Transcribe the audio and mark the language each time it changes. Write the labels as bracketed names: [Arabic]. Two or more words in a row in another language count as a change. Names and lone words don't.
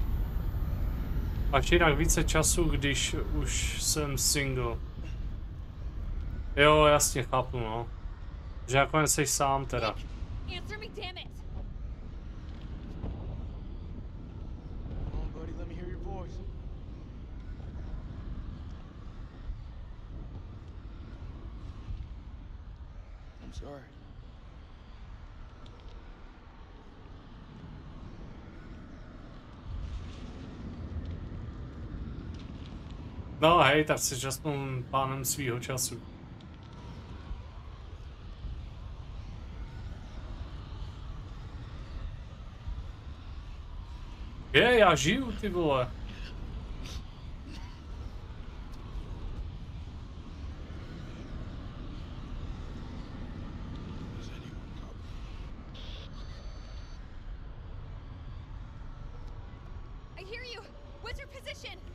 [Czech] Až jinak více času, když už jsem single. Jo, jasně, chápu, no. Že jako jen jsi sám teda. [English] Answer me, damn it! Come on, buddy, let me hear your voice. I'm sorry. [Czech] No hej, tak jsi aspoň pánem svýho času. Já žiju, ty vole. [English] I hear you. What's your position?